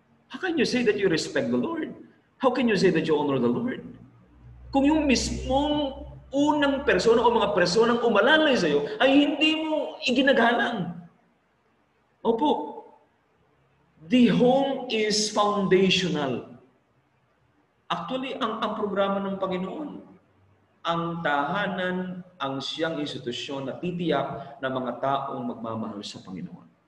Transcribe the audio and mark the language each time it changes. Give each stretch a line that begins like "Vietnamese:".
English: How can you say that you respect the Lord? How can you say that you honor the Lord?
Filipino: Kung yung mismong unang persona o mga personang umalalay sa'yo ay hindi mo iginagalang. Opo,
English: the home is foundational.
Filipino: Actually, ang programa ng Panginoon, ang tahanan, ang siyang institusyon na titiyak na mga taong magmamahal sa Panginoon.